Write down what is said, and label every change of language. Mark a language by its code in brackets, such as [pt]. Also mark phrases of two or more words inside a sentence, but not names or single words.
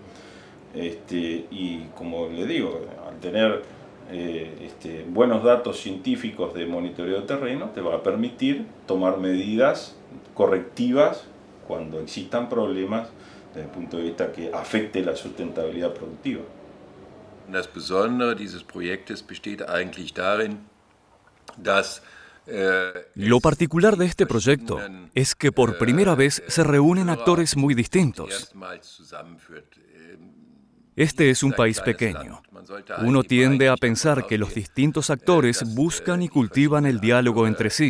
[es] Y como le digo, al tener buenos datos científicos de monitoreo de terreno, te va a permitir tomar medidas correctivas cuando existan problemas desde el punto de vista que afecte la sustentabilidad productiva. [de] Das Besondere dieses Projektes besteht eigentlich darin, dass [es] Lo particular de este proyecto es que por primera vez se reúnen actores muy distintos. Este es un país pequeño. Uno tiende a pensar que los distintos actores buscan y cultivan el diálogo entre sí.